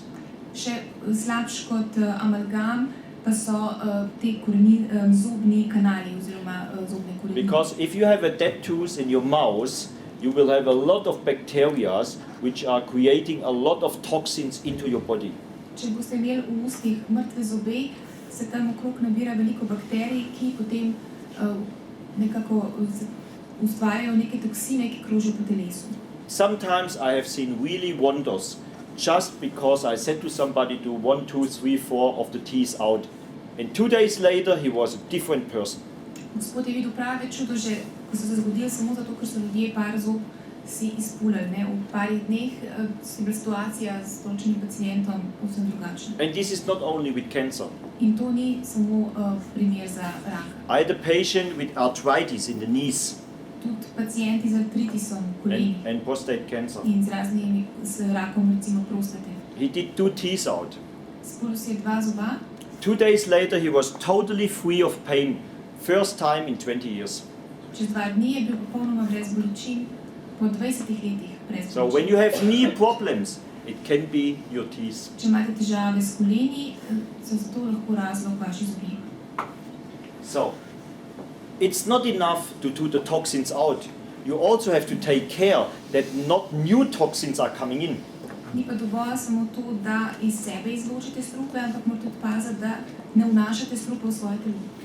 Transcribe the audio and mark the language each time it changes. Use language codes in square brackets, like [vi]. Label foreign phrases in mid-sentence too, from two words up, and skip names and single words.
[sl] Še slabš kot amalgam pa so te zobni kanali oziroma zobne korenine. [en] Because if you have a dead tooth in your mouth, you will have a lot of bacteria which are creating a lot of toxins into your body. [sl] Če boste imeli v ustih mrtve zobe, se tam okrog nabira veliko bakterij, ki potem nekako ustvarjajo neke toksine, ki krožijo po telesu. [en] Sometimes I have seen really wonders just because I said to somebody do 1, 2, 3, 4 of the teeth out. And 2 days later he was a different person. [sl] Gospod je videl prave čudo, že ko so se zgodili samo zato, ker so ljudje par zob si izpulili. V parih dneh je bila situacija s določenim pacientom povsem drugačna. [en] And this is not only with cancer. [sl] In to ni samo primer za raka. [en] I had a patient with arthritis in the knees [sl] Tudi pacienti z artritisom v kolenih [en] and prostate cancer. [sl] in z rakom recimo prostate. [en] He did 2 teeth out. [sl] Spulil si je 2 zoba. [en] 2 days later he was totally free of pain. First time in 20 years. [sl] Čez 2 dni je bil popolnoma brez bolečin, po 20 letih brez bolečin. [en] So when you have knee problems, it can be your teeth. [sl] Če imate težave s koleni, so zato lahko razlog vaši zobi. [en] So it's not enough to do the toxins out. You also have to take care that not new toxins are coming in. [sl] Ni pa dovolj samo to, da iz sebe izločite strupe, ampak morate tudi paziti, da ne vnašate strupe v svoje telo.